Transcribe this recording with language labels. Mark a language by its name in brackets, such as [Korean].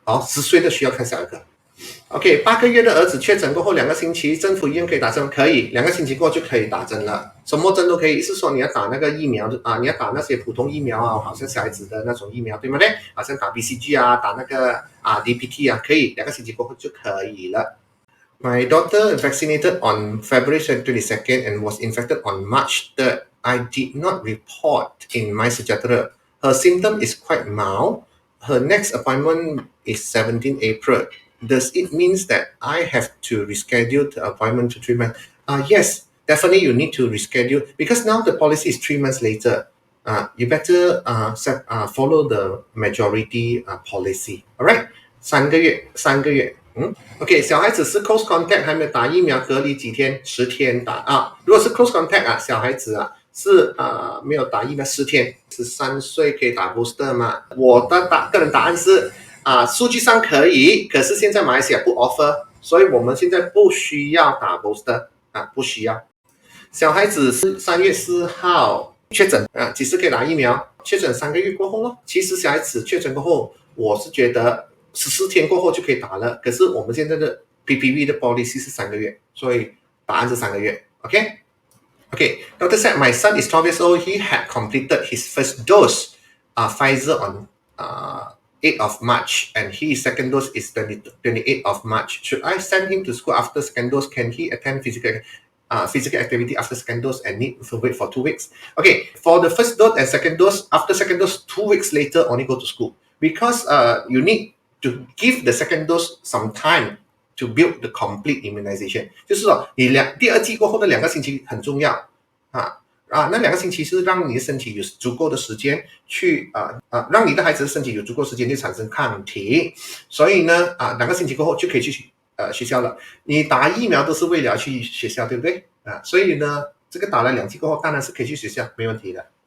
[Chinese] 10岁的需要看小儿科。OK， 8个月的儿子确诊过后2个星期，政府医院可以打针，可以，2个星期过后就可以打针了，什么针都可以。是说你要打那个疫苗你要打那些普通疫苗好像小孩子的那种疫苗，对不对？好像打 BCG打那个DPT 可以，2个星期过后就可以了。 [English] My daughter vaccinated on February 22nd and was infected on March 3rd. I did not report in MySejahtera. Her symptom is quite mild. Her next appointment is 17 April. Does it mean that I have to reschedule the appointment to 3 months? Yes, definitely you need to reschedule because now the policy is 3 months later. You better follow the majority policy. Alright? [Chinese] 3个月。 OK， 小孩子是 close contact 还没有打疫苗，隔离几天？10天打如果是 close contact小孩子是没有打疫苗10天，13岁可以打 booster 吗？我的个人答案是数据上可以，可是现在马来西亚不 offer， 所以我们现在不需要打 booster 不需要。小孩子是3月4号确诊几时可以打疫苗？确诊3个月过后咯。其实小孩子确诊过后，我是觉得14天过后就可以打了，可是我们现在的 PPV 的 policy 是3个月，所以答案是3个月。 [English] OK， Dr. said my son is 12 years old. He had completed his first dose Pfizer on 8th of March, and his second dose is 28th of March. Should I send him to school after second dose? Can he attend physical activity after second dose and need to wait for 2 weeks? Okay, for the first dose and second dose, after second dose, 2 weeks later only go to school because you need to give the second dose some time to build the complete immunization. [Chinese] 就是说你第二剂过后的2个星期很重要那2个星期是让你的身体有足够的时间去让你的孩子的身体有足够时间去产生抗体，所以呢2个星期过后就可以去学校了。你打疫苗都是为了去学校，对不对所以呢这个打了2剂过后，当然是可以去学校，没问题的。